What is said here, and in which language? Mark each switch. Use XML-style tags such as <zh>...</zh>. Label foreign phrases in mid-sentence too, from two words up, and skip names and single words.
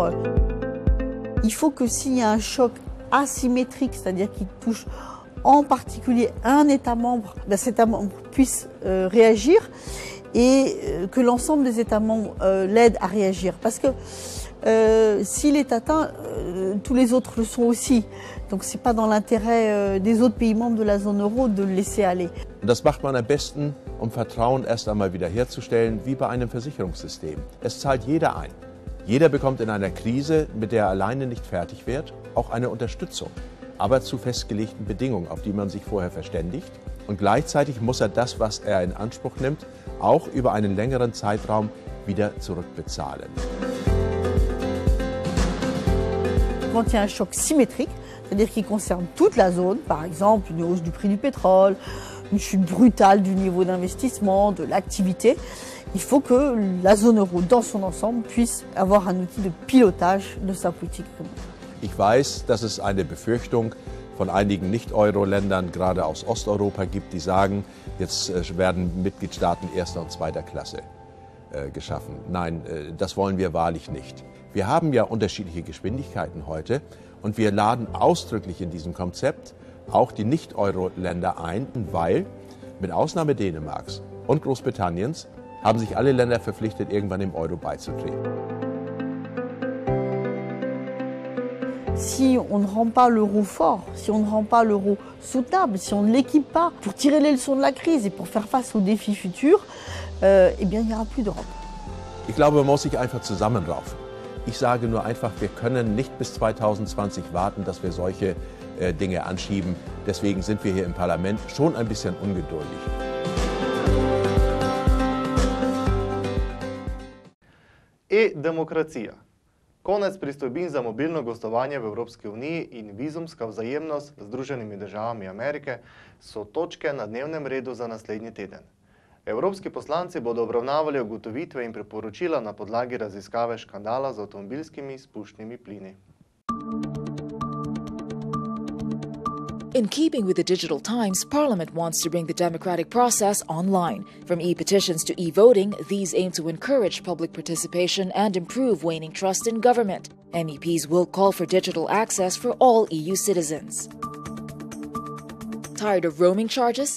<fr>Il faut que s'il y a un choc asymétrique, c'est-à-dire qui touche en particulier un État membre, cet État membre puisse réagir et que l'ensemble des États membres l'aident à réagir. Parce que s'il est atteint, tous les autres le sont aussi. Donc ce n'est pas dans l'intérêt des autres pays membres de la zone euro de le laisser aller.</fr> <de>Das macht man am besten, um Vertrauen erst einmal wiederherzustellen, wie bei einem Versicherungssystem. Es zahlt jeder ein. Jeder bekommt in einer Krise, mit der er alleine nicht fertig wird, auch eine Unterstützung, aber zu festgelegten Bedingungen, auf die man sich vorher verständigt. Und gleichzeitig muss er das, was er in Anspruch nimmt, auch über einen längeren Zeitraum wieder zurückbezahlen.</de> <fr>Quand il y a un choc symétrique, c'est-à-dire qui concerne toute la zone, par exemple une hausse du prix du pétrole, une chute brutale du niveau d'investissement, de l'activité, il faut que la zone euro dans son ensemble puisse avoir un outil de pilotage de sa politique économique.</fr> <de>Ich weiß, dass es eine Befürchtung von einigen Nicht-Euro-Ländern, gerade aus Osteuropa, gibt, die sagen, jetzt werden Mitgliedstaaten erster und zweiter Klasse geschaffen. Nein, das wollen wir wahrlich nicht. Wir haben ja unterschiedliche Geschwindigkeiten heute und wir laden ausdrücklich in diesem Konzept auch die Nicht-Euro-Länder ein, weil mit Ausnahme Dänemarks und Großbritanniens haben sich alle Länder verpflichtet, irgendwann dem Euro beizutreten.</de> <fr>Si on ne rend pas l'euro fort, si on ne rend pas l'euro soutenable, si on ne l'équipe pas pour tirer les leçons de la crise et pour faire face aux défis futurs, eh bien, il n'y aura plus d'Europe.</fr> <de>Ich glaube, man muss sich einfach zusammenraufen. Ich sage nur einfach, wir können nicht bis 2020 warten, dass wir solche Dinge anschieben. Deswegen sind wir hier im Parlament schon ein bisschen ungeduldig.</de> <sl>E-demokracija. Konec pristojbin za mobilno gostovanje v Evropski uniji in vizumska vzajemnost z Združenimi državami Amerike so točke na dnevnem redu za naslednji teden. Evropski poslanci bodo obravnavali ugotovitve in priporočila na podlagi raziskave škandala z avtomobilskimi izpušnimi plini.</sl> <en>In keeping with the digital times, Parliament wants to bring the democratic process online. From e-petitions to e-voting, these aim to encourage public participation and improve waning trust in government. MEPs will call for digital access for all EU citizens. Tired of roaming charges?</en>